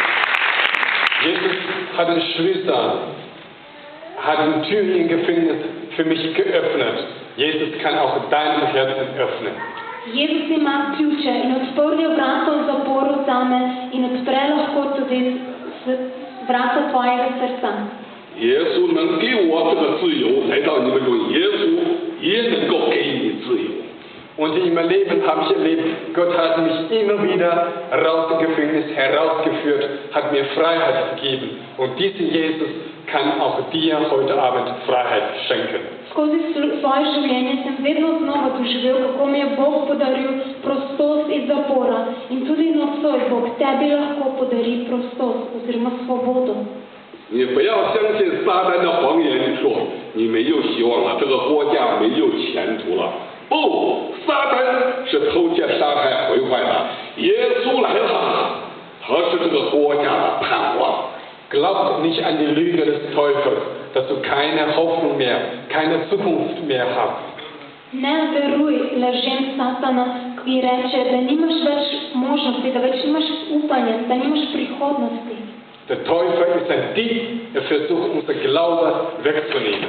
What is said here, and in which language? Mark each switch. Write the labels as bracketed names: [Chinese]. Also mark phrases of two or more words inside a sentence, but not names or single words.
[German] Jesus hat den Schlüssel, hat die Tür im Gefängnis für mich geöffnet. Jesus kann auch deinem Herzen öffnen. [Slovenian] Iisus ima ključe in odprl vrata v zaporu zame in odpre lahko tudi vrata tvojega srca. [Chinese] 耶稣能给我这个自由，来到你们中，耶稣也能够给你自由。 [German] Und in meinem Leben habe ich erlebt, Gott hat mich immer wieder raus dem Gefängnis herausgeführt, hat mir Freiheit gegeben. Und dieser Jesus kann auch dir heute Abend Freiheit schenken. [Slovenian] Skozi svoje življenje sem vedno znova doživel, kako mi je Bog podaril prostost iz zapora. In tudi nocoj Bog tebi lahko podari prostost oziroma svobodo. [Chinese] 你不要相信撒旦的谎言，说你没有希望了，这个国家没有前途了。不，撒旦是偷窃、杀害、毁坏的，耶稣来了，他是这个国家的盼望。 [German] Glaub nicht an die Lüge des Teufels, dass du keine Hoffnung mehr, keine Zukunft mehr hast. [Slovenian] Ne veruj lažem Satana, ki reče, da nimaš več možnosti, da več nimaš upanja, da nimaš prihodnosti. [German] Der Teufel ist ein Dieb, er versucht unser Glaube wegzunehmen.